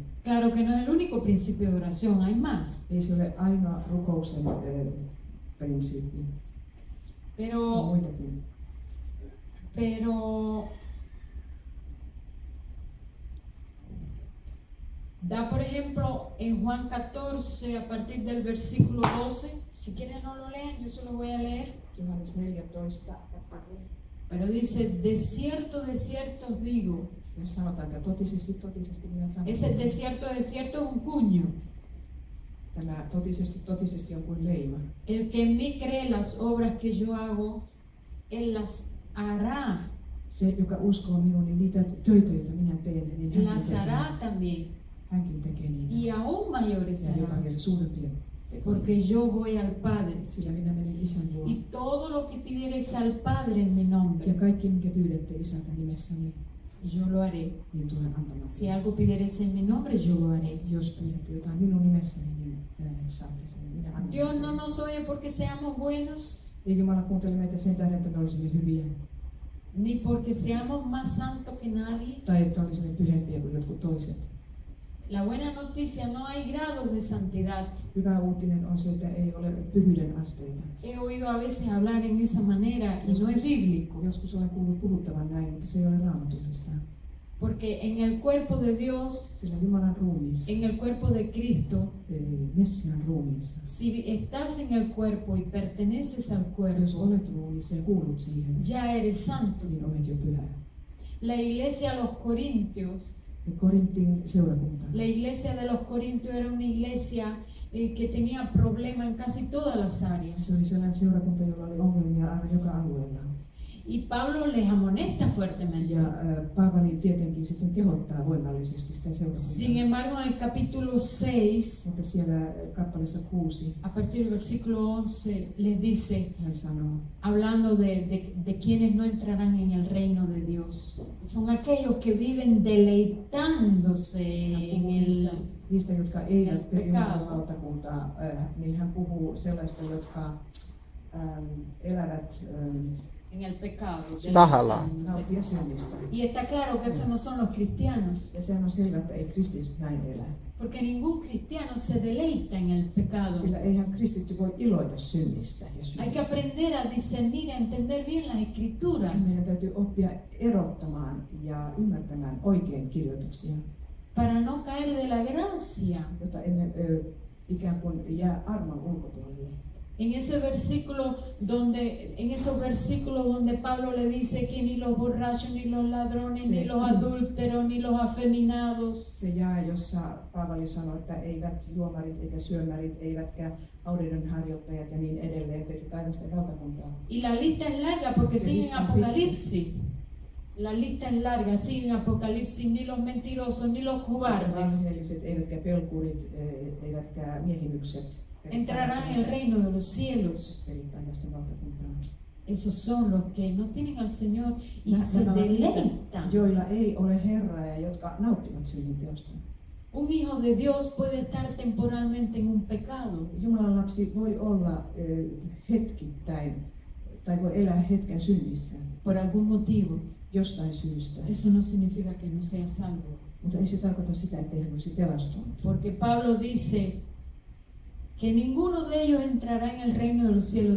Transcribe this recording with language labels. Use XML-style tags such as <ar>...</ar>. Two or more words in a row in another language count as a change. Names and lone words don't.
<es>Claro que no es el único principio de oración, hay más.</es> <fi>Ei se ole ainoa rukouksen prinsiippi, on</fi> <es>Pero</es> <fi>muitakin.</fi> <es>Da, por ejemplo, en Juan 14, a partir del versículo 12, si quieren no lo lean, yo se lo voy a leer,</es> <fi>Johannes 14,</fi> <es>pero dice, de cierto os digo,</es> <fi>siinä sanotaan, että totisesti minä sanon.</fi> <es>ese de cierto es un cuño,</es> <fi>Tämä totisesti on kuin leima.</fi> <es>el que en mí cree las obras que yo hago, él las hará,</es> <fi>Se, joka uskoo minuun, niin niitä töitä, joita minä teen, niin</fi> <es>las hará también,</es> <fi>hänkin tekee niitä.</fi> <es>y aún mayores</es> <fi>Ja jopa</fi> <es>hará,</es> <fi>vielä suurempia tekoja.</fi> <es>porque yo voy al Padre,</es> <fi>Sillä minä menen isän luo.</fi> <es>y todo lo que pidiereis al Padre en mi</es> <fi>Ja</fi> <es>nombre,</es> <fi>kaikki, mikä pyydätte isältä nimessäni,</fi> <es>yo lo haré.</es> <fi>niin tulen antamaan.</fi> <es>Si algo pidiereis en mi nombre, yo lo haré.</es> <fi>Jos pyydätte jotain minun nimessäni, niin saatte sen. Minä annan</fi> <es>Dios</es> <fi>sen.</fi> <es>no nos oye porque seamos buenos,</es> <fi>Ei Jumala kuuntele meitä sen tähden, että me olisimme hyviä.</fi> <es>ni porque seamos más santos que nadie.</es> <fi>Tai että olisimme pyhempiä kuin jotkut toiset.</fi> <es>La buena noticia, no hay grados de santidad.</es> <fi>Hyvä uutinen on se, että ei ole pyhyyden asteita.</fi> <es>He oído a veces hablar en esa manera y no es bíblico.</es> <fi>Joskus olen kuullut puhuttavan näin, mutta se ei ole raamatullista.</fi> <es>Porque en el cuerpo de Dios,</es> <fi>Sillä Jumalan ruumiissa,</fi> <es>en el cuerpo de Cristo,</es> <fi>Messian ruumiissa,</fi> <es>si estás en el cuerpo y perteneces al</es> <fi>jos</fi> <es>cuerpo,</es> <fi>olet ruumiissa ja kuulut siihen,</fi> <es>ya eres santo.</es> <fi>niin olet jo pyhä.</fi> <es>La iglesia de los Corintios,</es> <fi>Ja Korintin seurakunta,</fi> <es>la iglesia de los Corintios era una iglesia que tenía problemas en casi todas las áreas.</es> <fi>Se oli sellainen seurakunta, jolla oli ongelmia aivan joka alueella.</fi> <es>Y Pablo les amonesta fuertemente.</es> <fi>Ja Paavali tietenkin sitten kehottaa voimallisesti sitä</fi> <es>Sin</es> <fi>seurakuntaa.</fi> <es>embargo, en el capítulo 6,</es> <fi>Mutta siellä kappaleessa 6</fi> <es>a partir del versículo 11, les dice,</es> <fi>hän sanoo,</fi> <es>hablando de quienes no entrarán en el reino de Dios. Son aquellos que viven deleitándose en el...</es> <fi>niistä, jotka eivät peri</fi> <es>pecado.</es> <fi>Jumalan valtakuntaa, niin hän puhuu sellaista, jotka elävät</fi> <es>En el pecado.</es> <fi>Tahallaan. nautia synnistä.</fi> <es>Y está claro que esos no son los cristianos,</es> <fi>Ja sehän on selvä, että ei kristityt näin elä.</fi> <es>porque ningún cristiano se deleita en el pecado.</es> <fi>Sillä eihän kristitty voi iloita synnistä ja</fi> <es>Hay que</es> <fi>synnistä.</fi> <es>aprender a discernir, a entender bien las escrituras,</es> <fi>Meidän täytyy oppia erottamaan ja ymmärtämään oikein kirjoituksia,</fi> <es>para no caer de la gracia.</es> <fi>jotta emme ikään kuin jää armon ulkopuolelle.</fi> <es>En ese versículo en esos versículos donde Pablo le dice que ni los borrachos, ni los ladrones, Sí. ni los adúlteros, ni los afeminados,</es> <fi>Se jae, jossa Paavali sanoi, että eivät juomarit eikä syömärit, eivätkä audionharjoittajat ja niin edelleen peti taivasta valtakuntaa.</fi> <es>y la lista es larga porque</es> <fi>Se</fi> <es>sigue en</es> <fi>lista es</fi> <es>Apocalipsis. La lista es larga, sigue en Apocalipsis, ni los mentirosos, ni los cobardes</es> <fi>Valheelliset, eivätkä pelkurit, eivätkä miehimykset</fi> <es>entrarán en el reino de los cielos.</es> <fi>peti taivasta valtakuntaa.</fi> <es>Esos son los que no tienen al Señor y</es> <fi>Nämä</fi> <es>se</es> <fi>ovat niitä,</fi> <es>deleitan.</es> <fi>joilla ei ole Herraa ja jotka nauttivat synninteosta.</fi> <es>Un hijo de Dios puede estar temporalmente en un pecado,</es> <fi>Jumalan lapsi voi olla hetkittäin tai voi elää hetken synnissä</fi> <es>por algún motivo.</es> <fi>jostain syystä.</fi> <es>Eso no significa que no sea salvo.</es> <fi>Mutta ei se tarkoita sitä, että hän olisi pelastunut.</fi> <es>Porque Pablo dice que ninguno de ellos entrará en el reino de los cielos.</es>